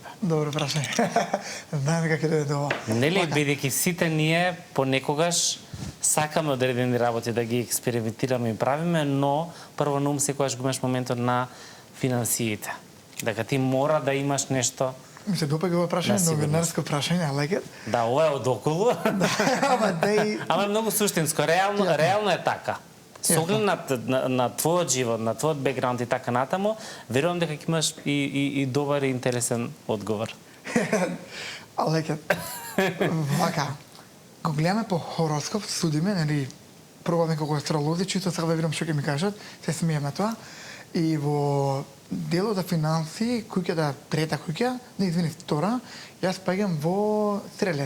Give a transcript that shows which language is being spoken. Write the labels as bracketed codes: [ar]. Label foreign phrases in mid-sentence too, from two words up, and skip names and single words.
[mk] Добро прашање. Знаеме како да е тоа. Нели, бидејќи сите ние понекогаш сакаме одредени работи да ги експериментираме и правиме, но прво на ум секогаш го имаш моментот на финансиите. Дека ти мора да имаш нешто. Ми се допаѓа ова прашање, новинарско прашање, [en] I like it. [mk] Да, ова е од околу. Ама е многу суштинско, реално е така. Со оглед на твојот живот, на твојот бекграунд и така натаму, верувам дека ќе имаш и добар и интересен одговор. [en] I like it. [mk] Вака, го гледаме по хороскоп, судиме, нели, пробаме како астролози, чисто сега да видам што ќе ми кажат, се смееме тоа. И во делот за финанси, куќата, трета куќа, не извини, втора, јас паѓам во Стрелец.